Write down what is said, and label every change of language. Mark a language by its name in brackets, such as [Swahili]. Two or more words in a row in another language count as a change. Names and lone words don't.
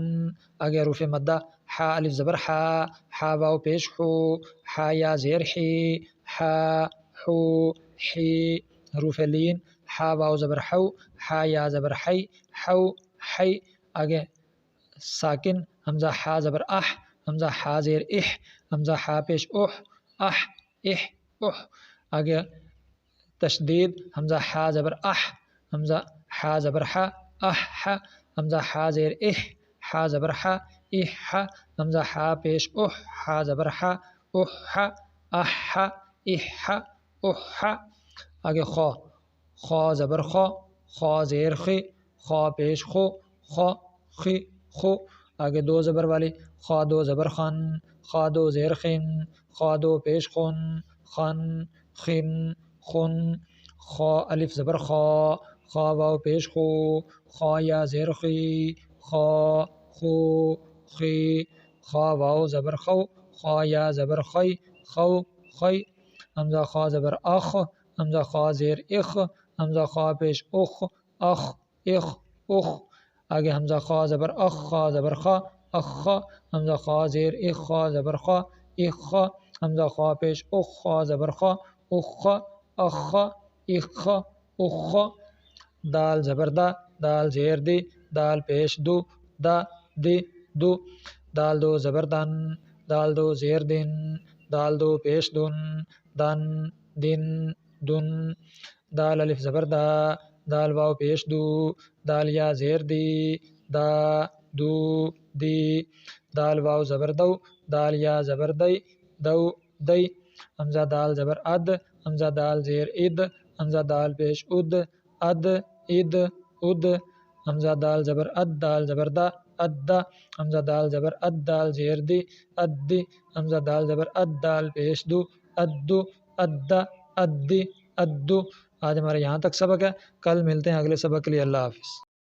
[Urdu] آگے حروف مدہ، ہا الف زبر ہا، ہا واو پیش حو، ہا یا زیر حی، ہا حو حی۔ حروف لین، ہا واو زبر حو، ہا یا زبر حی، حو حی۔ آگے ساکن، حمزہ ہا زبر اح، حمزہ ہا زیر اح، حمزہ ہا پیش اح، اح اح اح۔ آگے تشدید، حمزہ ہا زبر اح، حمزہ ہا زبر ہا، اح ہا، حمزہ ہا زیر اح، ہا زبر ہا، اح ہا، حمزہ ہا پیش اح، ہا زبر ہا، اح ہا، اح ہا، اح ہا، اح ہا۔ آگے خو، خو زبر خو، خو زیر خی، خو پیش خو، خو خی خو۔ آگے دو زبر والی، خو دو زبر خن، خو دو زیر خن، خو دو پیش خن، خن خن خن۔ خو الف زبر خو، خو واو پیش خو، خو یا زیر خی، خو خو خی۔ خو واو زبر خو، خو یا زبر خی، خو خی۔ حمزہ خو زبر اخ، حمزہ خو زیر اخ، حمزہ خو پیش اخ، اخ اخ اخ۔ آگے حمزہ خو زبر اخ، خو زبر خو، اخ خو، حمزہ خو زیر اخ، خو زبر خو، اخ خو، حمزہ خو پیش اخ، خو زبر خو، اخ خو، اخ خو، اخ خو، اخ خو۔ دال زبر دا، دال زیر دی، دال پیش دو، دا دی دو۔ دال دو زبر دن، دال دو زیر دن، دال دو پیش دن، دن دن دن۔ دال الف زبر دا، دال واو پیش دو، دال یا زیر دی، دا دو دی۔ دال واو زبر دو، دال یا زبر دی، دو دی۔ حمزہ دال زبر اد، حمزہ دال زیر اد، حمزہ دال پیش اد، اد اد اد۔ حمزہ دال زبر اد، دال زبر دا، اد دا۔ حمزہ دال زبر اد، دال زیر دی، اد دی۔ حمزہ دال زبر اد، دال پیش دو، اد دو، اد دا، اد دی، اد دو۔ آج ہمارا یہاں تک سبق ہے، کل ملتے ہیں اگلے سبق کے لیے۔ اللہ حافظ۔